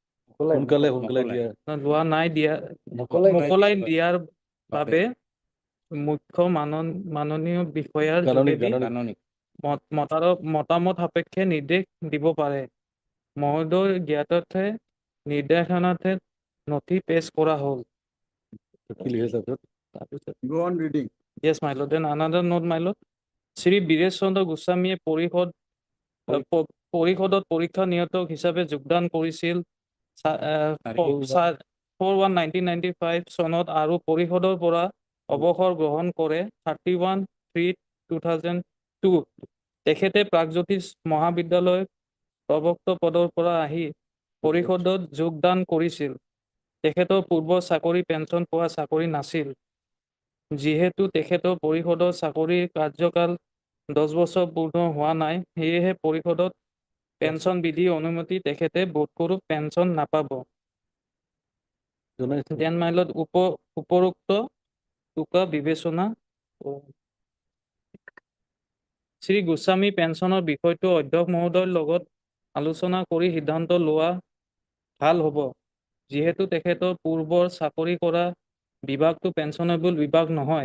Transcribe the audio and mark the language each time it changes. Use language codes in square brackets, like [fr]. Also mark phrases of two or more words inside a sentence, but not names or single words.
[as] লোৱা নাই দিয়া মোকলাই দিয়াৰ বাবে মুখ্য মাননীয় বিষয়াৰ যোগেদি মতামত সাপেক্ষে নিৰ্দেশ দিব পাৰে। মহোদয় জ্ঞাতৰ্থে নিৰ্দেশনাতে নথি পেছ কৰা হ'ল। [en] Go on reading. Yes, my lord. Then another note, my lord. [as] শ্ৰী বীৰেশ চন্দ্ৰ গোস্বামীয়ে পৰিষদত পৰীক্ষা নিয়ন্ত্ৰক হিচাপে যোগদান কৰিছিল 4/1/1995 চনত আৰু পৰিষদৰ পৰা অৱসৰ গ্ৰহণ কৰে 31/3/2002। তেখেতে প্ৰাগজ্যোতিষ মহাবিদ্যালয় প্ৰবক্ত পদৰ পৰা আহি পৰিষদত যোগদান কৰিছিল। তেখেতৰ পূৰ্বৰ চাকৰি পেঞ্চন পোৱা চাকৰি নাছিল। যিহেতু তেখেতৰ পৰিষদৰ চাকৰিৰ কাৰ্যকাল 10 বছৰ পূৰ্ণ হোৱা নাই, সেয়েহে পৰিষদত পেঞ্চন বিধি অনুমতি তেখেতে বোধকৰো পেঞ্চন নাপাব। [en] Then my lord, [as] উপৰোক্ত টোকা বিবেচনা শ্ৰী গোস্বামী পেঞ্চনৰ বিষয়টো অধ্যক্ষ মহোদয়ৰ লগত আলোচনা কৰি সিদ্ধান্ত লোৱা ভাল হ'ব। যিহেতু তেখেতৰ পূৰ্বৰ চাকৰি কৰা বিভাগটো পেঞ্চনেবল বিভাগ নহয়।